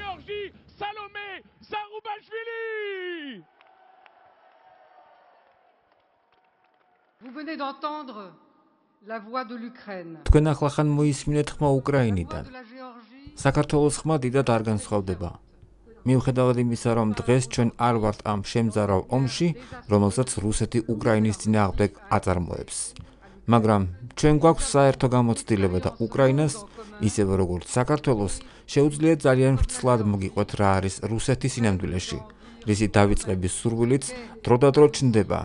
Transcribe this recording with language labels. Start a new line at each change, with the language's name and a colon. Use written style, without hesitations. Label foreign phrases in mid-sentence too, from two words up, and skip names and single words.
French: Salome Zaroubashvili. Vous venez d'entendre la voix de l'Ukraine.
Georgian: თქვენ ახლახან მოისმინეთ ხმა უკრაინიდან. საქართველოს ხმა დიდად არ განსხვავდება. მიუხედავად იმისა, რომ დღეს ჩვენ არ ვართ ამ შემზარავ ომში, რომელსაც რუსეთი უკრაინის წინააღმდეგ აწარმოებს. მაგრამ ჩვენ გვაქვს საერთო გამოცდილება და უკრაინას, ისევე როგორც საქართველოს, შეუძლია ძალიან ვრცლად მოგიყვეთ რა არის რუსეთის სინამდვილეში, რისი დავიწყების სურვილიც დროდადრო ჩნდება.